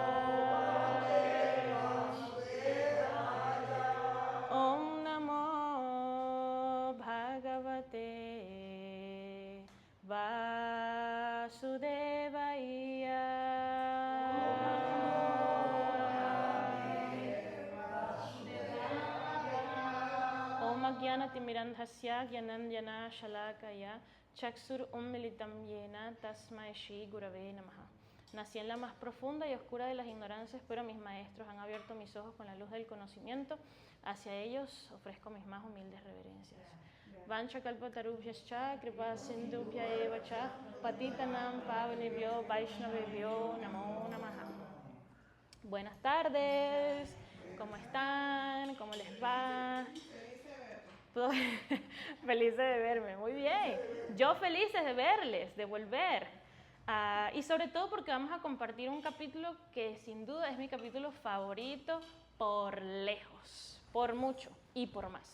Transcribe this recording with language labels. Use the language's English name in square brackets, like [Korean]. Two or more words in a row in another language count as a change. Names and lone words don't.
[Sanskrit] Om Namo Bhagavate Vasudevaya. Om Ajnanatirmirandhasya Jnananjana Shalakaya Chakshur Ummilitam Yena Tasmai Shri Gurave Namaha. [Spanish] Nací en la más profunda y oscura de las ignorancias, pero mis maestros han abierto mis ojos con la luz del conocimiento. Hacia ellos ofrezco mis más humildes reverencias. [Sanskrit] Vancha kalpatarubhyascha kripa sindhubhya eva cha patitanam pavanebhyo vaishnavebhyo namo namaha. [Spanish] Buenas tardes, ¿cómo están? ¿Cómo les va? Felices de verme, muy bien. Yo felices de verles, de volver. Y sobre todo porque vamos a compartir un capítulo que sin duda es mi capítulo favorito por lejos, por mucho y por más.